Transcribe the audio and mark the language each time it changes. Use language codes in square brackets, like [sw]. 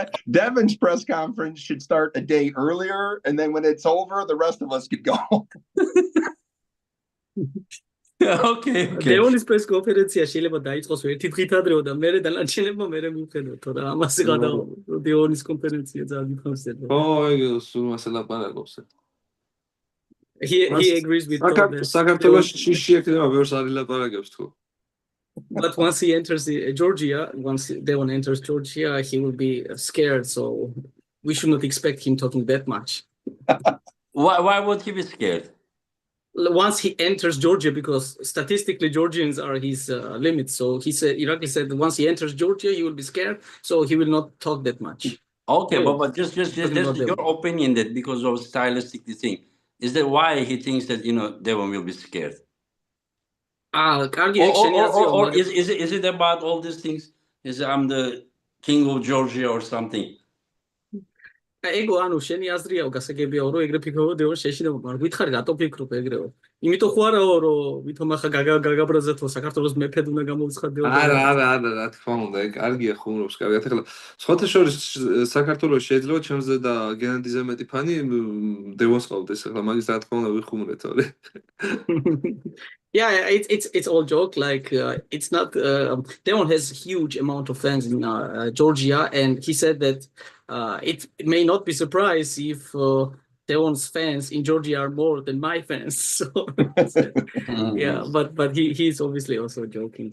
[en] Devin's press conference should start a day earlier, and then when it's over, the rest of us could go. Okay. [ka] დევონის პრეს კონფერენცია შეიძლება დაიწყოს ერთი დღით ადრეო და მერე დანარჩენებმა მერე მივხედოთ, თორე ამასე გადავა დევონის კონფერენცია ძალიან მიხარდება. ой, სულ მასე ლაპარაკობს. [en] He agrees with Todd. [ka] საქართველოს შიში ექნება ბევრს არ ილაპარაკებს თქო. [en] But once he enters Georgia, once Devon enters Georgia, he will be scared. So we should not expect him talking that much. Why would he be scared? Once he enters Georgia, because statistically Georgians are his limit. So Irakli said that once he enters Georgia, he will be scared. So he will not talk that much. Okay, but just your opinion that because of stylistic thing, is that why he thinks that Devon will be scared? Or is it about all these things? Is I'm the king of Georgia or something? [ka] ეგო ანუ შენი აზრიაო გასაგებია რომ ეგრე ფიქრობ დევონ შეშინება მაგრამ გითხარი რატო ფიქრობ ეგრეო იმიტომ ხო არაო რომ ვითომ ახლა გაგაბრაზეთო საქართველოს მეფედ უნდა გამოვცხადდეო არა რა თქმა უნდა ეგ კარგია ხუმრობს კარგად ახლა სხვათა შორის საქართველოს შეიძლება ჩემზე და გენადიზე მეტი ფანი დევონს ყავდეს ახლა მაგის რა თქმა უნდა ვიხუმრეთ ორი [en] Yeah, it's all joke. Like it's not. Devon has huge amount of fans in Georgia, and he said that it may not be surprised if Devon's fans in Georgia are more than my fans. So yeah, but he's obviously also joking.